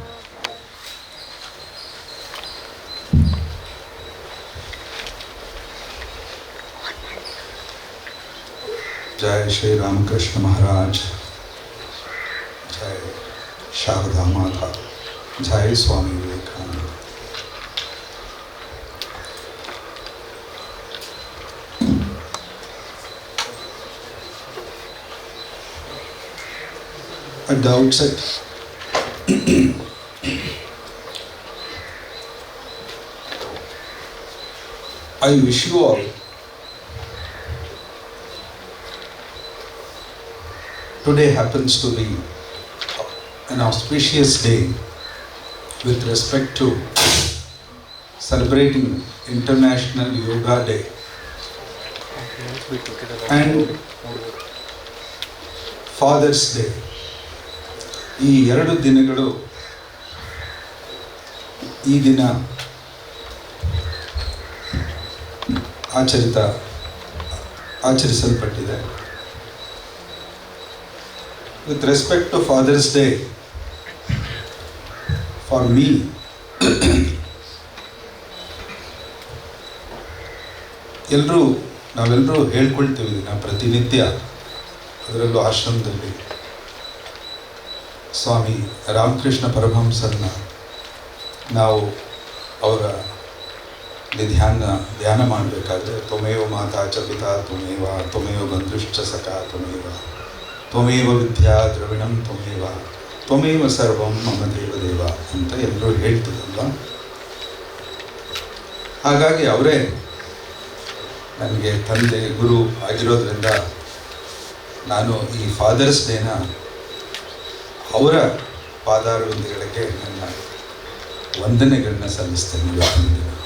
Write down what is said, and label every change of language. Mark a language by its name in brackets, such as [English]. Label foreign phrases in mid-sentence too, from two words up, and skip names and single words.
[Hindi] जय श्री रामकृष्ण महाराज, जय शारदा माता, जय स्वामी विवेकानंद. [English] At the outset, I wish you all today happens to be an auspicious day with respect to celebrating International Yoga Day and Father's Day. [Kannada] ಈ ಎರಡು ದಿನಗಳು ಈ ದಿನ ಆಚರಿಸಲ್ಪಟ್ಟಿದೆ. [English] With respect to Father's Day, for me, [Kannada] ನಾವೆಲ್ಲರೂ ಹೇಳ್ಕೊಳ್ತೀವಿ ನಾವು ಪ್ರತಿನಿತ್ಯ, ಅದರಲ್ಲೂ ಆಶ್ರಮದಲ್ಲಿ ಸ್ವಾಮಿ ರಾಮಕೃಷ್ಣ ಪರಮಹಂಸರನ್ನ ನಾವು ಅವರ ಧ್ಯಾನ ಮಾಡಬೇಕಾದ್ರೆ [Sanskrit] ತ್ವಮೇವ ಮಾತಾ ಚ ಪಿತಾ ತ್ವಮೇವ ಬಂಧುಶ್ಚ ಸಖಾ ತ್ವಮೇವ ವಿದ್ಯಾ ದ್ರವಿಣಂ ತ್ವಮೇವ ಸರ್ವಂ ಮಮ ದೇವ [Kannada] ಅಂತ ಎಲ್ಲರೂ ಹೇಳ್ತಿದ್ದಲ್ಲ. ಹಾಗಾಗಿ ಅವರೇ ನನಗೆ ತಂದೆ ಗುರು ಆಗಿರೋದ್ರಿಂದ ನಾನು ಈ ಫಾದರ್ಸ್ ಡೇನ ಅವರ ಪಾದಾರವಿಂದಗಳಿಗೆ ನನ್ನ ವಂದನೆಗಳನ್ನ ಸಲ್ಲಿಸ್ತೇನೆ ಇವತ್ತಿನ ದಿನ.